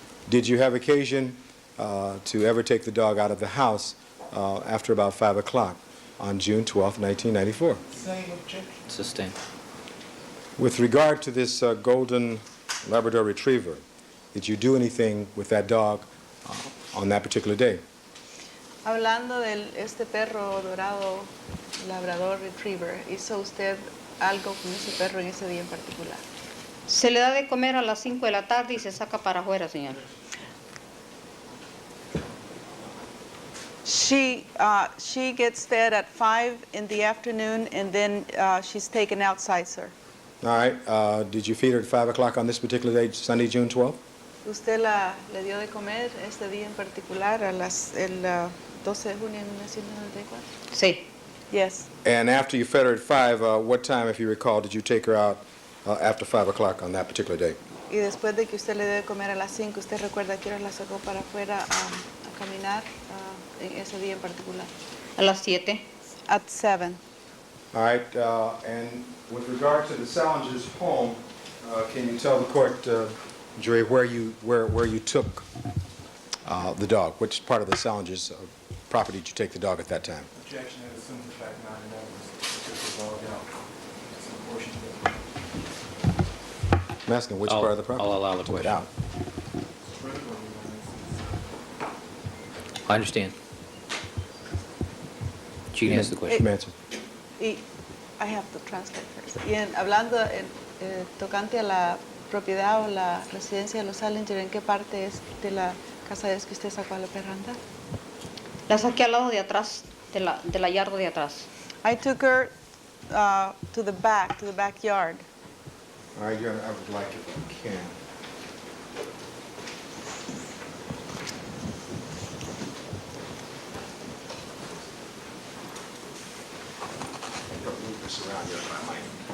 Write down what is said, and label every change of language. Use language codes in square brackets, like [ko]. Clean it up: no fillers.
[en] Did you have occasion to ever take the dog out of the house after about 5 o'clock on June 12, 1994? Same objection. Sustained. With regard to this golden Labrador Retriever, did you do anything with that dog on that particular day? [es] Hablando de este perro dorado, Labrador Retriever, ¿hizo usted algo con ese perro en ese día en particular? Se le da de comer a las 5 de la tarde y se saca para afuera, señor. [en] She gets fed at 5 in the afternoon, and then she's taken outside, sir. All right. Did you feed her at 5 o'clock on this particular day, Sunday, June 12th? [es] ¿Usted le dio de comer este día en particular el 12 de junio de 1994? Sí. [en] Yes. And after you fed her at 5, what time, if you recall, did you take her out after 5 o'clock on that particular day? [es] Y después de que usted le dio de comer a las 5, ¿usted recuerda que hora la sacó para afuera a caminar en ese día en particular? A las 7. [en] At 7. All right. And with regard to the Salingers' home, can you tell the court, jury, where you took the dog? Which part of the Salingers' property did you take the dog at that time? Objection, that assumes the fact 9/11 took the dog out. It's unfortunate. I'm asking which part of the property? I'll allow the Took it question. out. It's critical, Your Honor. I understand. She can answer the question. Answer. Y I have to translate first. [es] Y hablando tocante a la propiedad o la residencia de los Salingers, ¿en qué parte es de la casa es que usted sacó a la perra a andar? La saqué al lado de atrás, de la yarda de atrás. [en] I took her to the backyard. All right, Your Honor, I would like, if you can, don't move this around, Your Honor, I might.